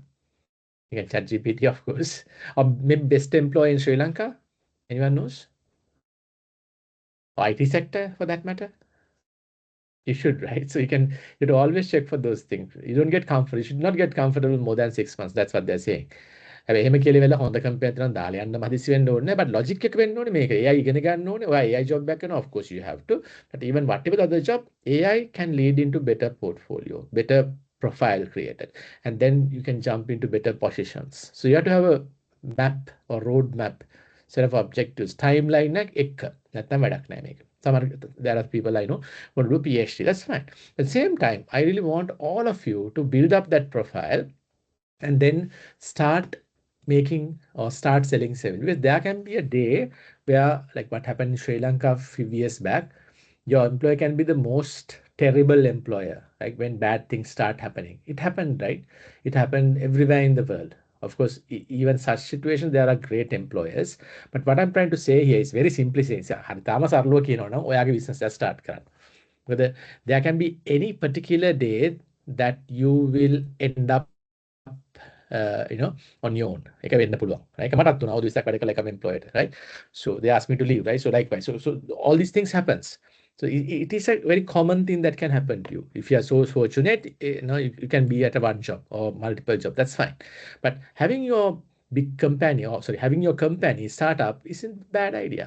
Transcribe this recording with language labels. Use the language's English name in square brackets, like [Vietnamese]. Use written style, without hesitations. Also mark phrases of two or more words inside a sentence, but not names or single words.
[English] You can chat GPT, of course. Or maybe best employer in Sri Lanka? Anyone knows? Or IT sector for that matter? You should, right? So you should always check for those things. You don't get comfortable. You should not get comfortable more than 6 months. That's what they're saying. [Sinhala] හැබැයි එහෙම කියලා වෙලා හොඳ කම්පැනි එකක් දාලා යන්න මදිසි වෙන්න ඕනේ නැහැ. [English] But logic [Sinhala] එක වෙන්න ඕනේ මේක. AI ඉගෙන ගන්න ඕනේ. ඔයා [English] AI job [Sinhala] එකක් කරනවා. [English] Of course you have to. But even whatever the other job, AI can lead into better portfolio, better profile created. And then you can jump into better positions. So you have to have a map or road map, set of objectives, timeline එක. [Sinhala] නැත්නම් වැඩක් නැහැ මේක. [English] There are people I know who want to do PhD. That's fine. At the same time, I really want all of you to build up that profile and then start making or start selling service, because there can be a day where like what happened in Sri Lanka a few years back, your employer can be the most terrible employer, like when bad things start happening. It happened, right? It happened everywhere in the world. Of course, even such situations, there are great employers. But what I'm trying to say here is very simply saying, [Sinhala] හරි තාම සරලව කියනවා නම් ඔයාගේ business එක start කරන්න. [English] Whether there can be any particular day that you will end up on your own. [Sinhala] එක වෙන්න පුළුවන්. Right? මටත් වුණා. අවුරුදු 20ක් වැඩ කළා එකම [English] employed, right? So they asked me to leave, right? So likewise. So all these things happens. So it is a very common thing that can happen to you. If you are so fortunate, you can be at a one job or multiple job. That's fine. But having your big company, or sorry, having your company startup isn't a bad idea.